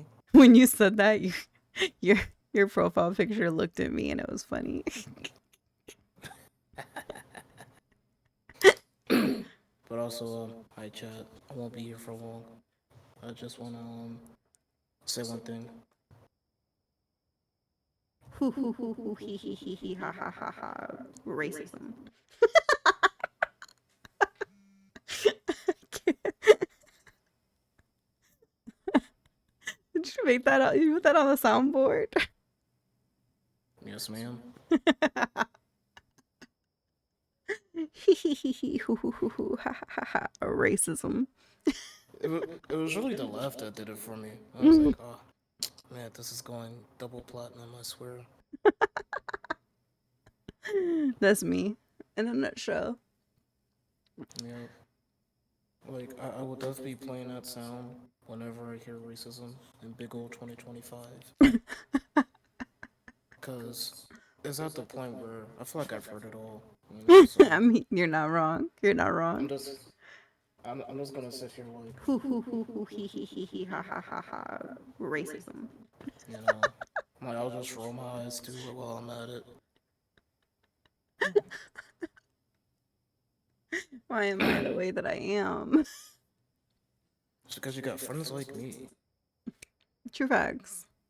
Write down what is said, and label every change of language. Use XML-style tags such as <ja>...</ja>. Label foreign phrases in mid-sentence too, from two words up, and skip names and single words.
<en>When you said that, your your profile picture looked at me and it was funny. But also, hi chat. I won't be here for long. I just wanna say one thing. Hoo hoo hoo hoo hee hee hee hee ha ha ha ha. Racism. Did you make that out? You put that on the soundboard? Yes, ma'am. Hee hee hee hee hoo hoo hoo hoo ha ha ha ha. Racism. It was really the laugh that did it for me. I was like, oh, man, this is going double platinum, I swear. That's me in a nutshell. Yeah. Like, I will definitely be playing that sound whenever I hear racism in big old 2025. Because it's at the point where I feel like I've heard it all. You know, so I mean, you're not wrong. You're not wrong. I'm just gonna sit here like, Hoo hoo hoo hoo hee hee hee hee ha ha ha ha. Racism. you know, like I'll just roll my eyes to it while I'm at it. Why am I the way that I am? It's because you got friends like me. True facts.</en>